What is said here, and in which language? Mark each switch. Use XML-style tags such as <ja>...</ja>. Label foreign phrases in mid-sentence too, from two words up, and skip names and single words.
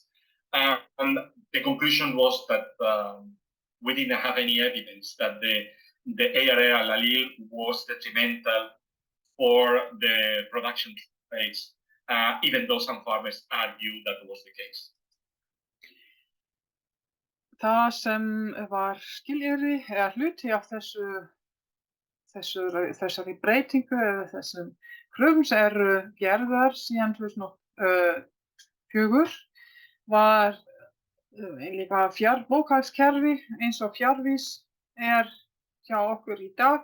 <en>And the conclusion was that we didn't have any evidence that the ARR allele was detrimental for the production rates, even though some farmers argued that was the case.</en> <is>Það sem var skilyrði eða hluti af þessari breytingu eða þessum kröfum sem eru gerðar síðan 2004 var líka bókhaldskerfi eins og fjarvís hjá okkur í dag.</is>